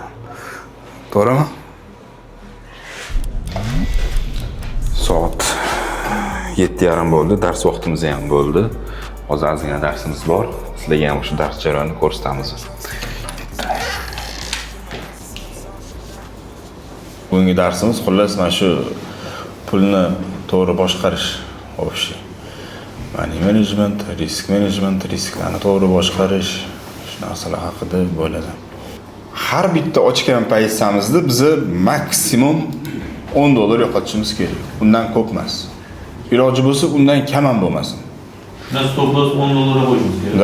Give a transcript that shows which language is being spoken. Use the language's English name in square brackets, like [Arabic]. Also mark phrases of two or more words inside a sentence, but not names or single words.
[Uzbek] To'g'rimi? Soat 7:30 bo'ldi. Dars vaqtimiz ham bo'ldi. Hozir ozgina darsimiz bor. Sizlarga ham o'sha dars jarayonini ko'rsatamiz. Bugungi darsimiz xullas mana shu pulni to'g'ri boshqarish, общий [English] money management, risk management, [Uzbek] risklarni to'g'ri boshqarish, shu narsalar haqida bo'ladi. Har bitta ochgan paytimizda biz maksimum $10 yo'qotishimiz kerak. Undan ko'p emas. Iloji bo'lsa undan kam ham bo'lmasin. [English] Stop loss [Uzbek] $10 qo'yishimiz kerak.